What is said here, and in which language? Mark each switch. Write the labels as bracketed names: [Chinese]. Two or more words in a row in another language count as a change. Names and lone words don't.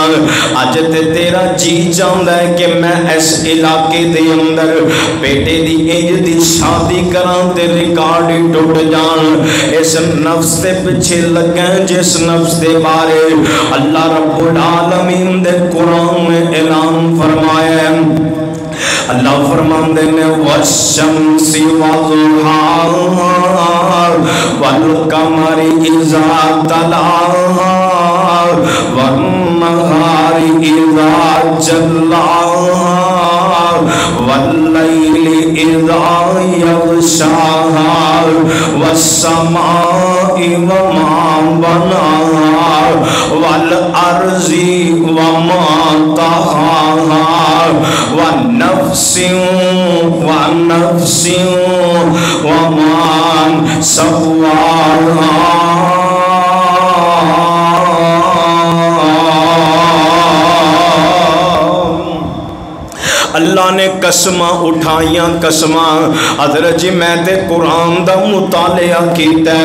[Punjabi] اج تے تیرا جی چاہتا ہے کہ میں اس علاقے دے اندر بیٹے دی انج دی شادی کراں تے ریکارڈ ہی ٹٹ جان. اس نفس دے پیچھے لگے جس نفس دے بارے [Arabic] الله رب العالمين [Punjabi] دے قرآن میں اعلان فرمایا ہے. [Urdu] اللہ فرماتے ہیں [Arabic] والشمس وضحاها والقمر إذا تلاها والنهار إذا جلاها والليل إذا يغشاها والسماء وما بناها والأرض وما طحاها ونفس وما سواها. [Punjabi] اللہ نے قسماں اٹھائیاں قسماں. حضرت جی میں تے قرآن دا مطالعہ کیتا ہے.